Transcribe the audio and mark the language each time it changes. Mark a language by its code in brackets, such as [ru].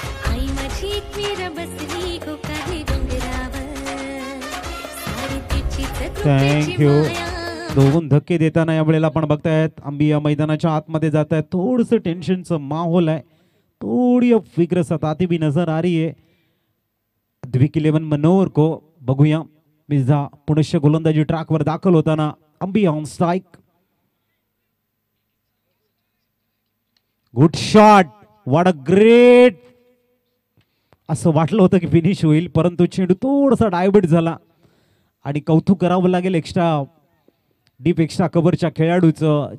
[mr] आई माझी एकवीरा बसली गोकारली डोंगरावर सारी तिचीच कृपेची [en] Thank you. माया. [mr] दोन धक्के देताना यावेळेला आपण बघतायत अंबिया मैदानाच्या आतमध्ये जात आहेत. थोडस टेन्शनचं माहोल आहे. [hi] थोड़ी फिक्र सताती भी नजर आ रही है. [mr] द्विक 11 मनोहर को बघूया. मिर्झा पुनश्च गोलंदाजी ट्रॅकवर दाखल होताना अंबिया on strike. [en] Good shot. What a great. [mr] असं वाटलं होतं की फिनिश होईल परंतु चेंडू थोडासा डायवर्ट झाला आणि कौतुक करावं लागेल एक्स्ट्रा डीप एक्स्ट्रा कव्हरच्या खेळाडूचं.